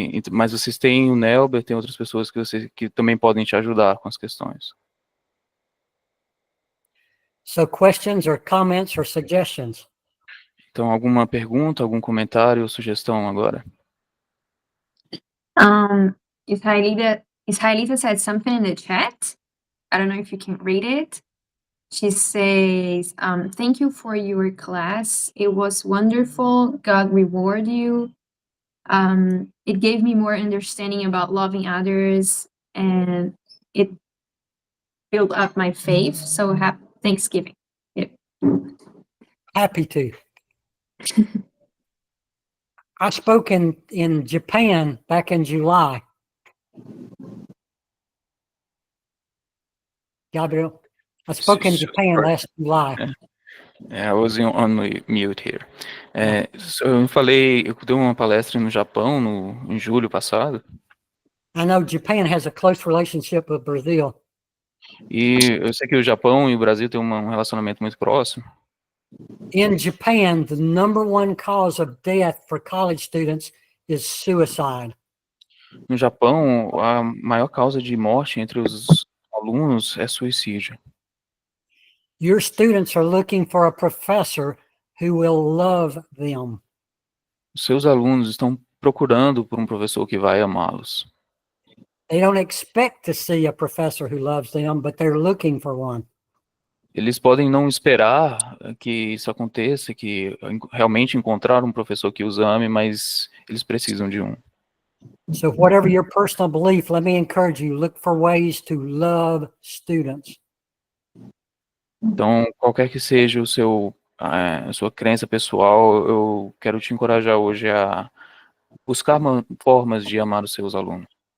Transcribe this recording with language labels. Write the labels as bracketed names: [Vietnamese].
[Portuguese] Mas vocês têm o Nelber, tem outras pessoas que também podem te ajudar com as questões. [English] So questions or comments or suggestions? [Portuguese] Então, alguma pergunta, algum comentário ou sugestão agora? [English] Israelita said something in the chat. I don't know if you can read it. She says, thank you for your class. It was wonderful. God reward you. It gave me more understanding about loving others, and it built up my faith. So happy Thanksgiving. Yep. Happy to. I spoke in Japan back in July. Gabriel, I spoke in Japan last July. I was on mute here. [Portuguese] Eu dei uma palestra no Japão em julho passado. [English] I know Japan has a close relationship with Brazil. [Portuguese] E eu sei que o Japão e o Brasil têm um relacionamento muito próximo. [English] In Japan, the number one cause of death for college students is suicide. [Portuguese] No Japão, a maior causa de morte entre os alunos é suicídio. [English] Your students are looking for a professor who will love them. [Portuguese] Os seus alunos estão procurando por um professor que vai amá-los. [English] They don't expect to see a professor who loves them, but they're looking for one. [Portuguese] Eles podem não esperar que isso aconteça, que realmente encontrar um professor que os ame, mas eles precisam de um. [English] So whatever your personal belief, let me encourage you, look for ways to love students. [Portuguese] Então, qualquer que seja a sua crença pessoal, eu quero te encorajar hoje a buscar formas de amar os seus alunos.